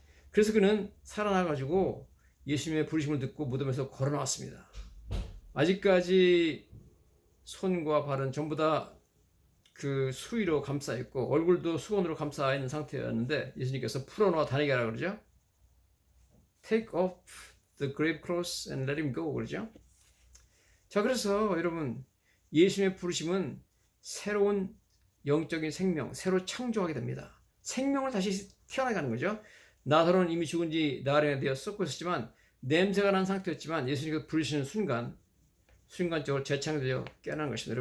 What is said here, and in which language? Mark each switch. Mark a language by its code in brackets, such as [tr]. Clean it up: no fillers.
[ko] 그래서 그는 살아나가지고 예수님의 부르심을 듣고 무덤에서 걸어 나왔습니다. 아직까지 손과 발은 전부 다 그 수의로 감싸 있고 얼굴도 수건으로 감싸 있는 상태였는데 예수님께서 풀어놓아 다니게 하라 그러죠. [en] Take off the grave clothes and let him go 그러죠. [ko] 자, 그래서 여러분 예수님의 부르심은 새로운 영적인 생명, 새로 창조하게 됩니다. 생명을 다시 태어나게 하는 거죠. 나사로는 이미 죽은 지 나흘이나 되어 썩고 있었지만 냄새가 난 상태였지만 예수님께서 부르시는 순간적으로 재창조되어 깨어나는 것입니다.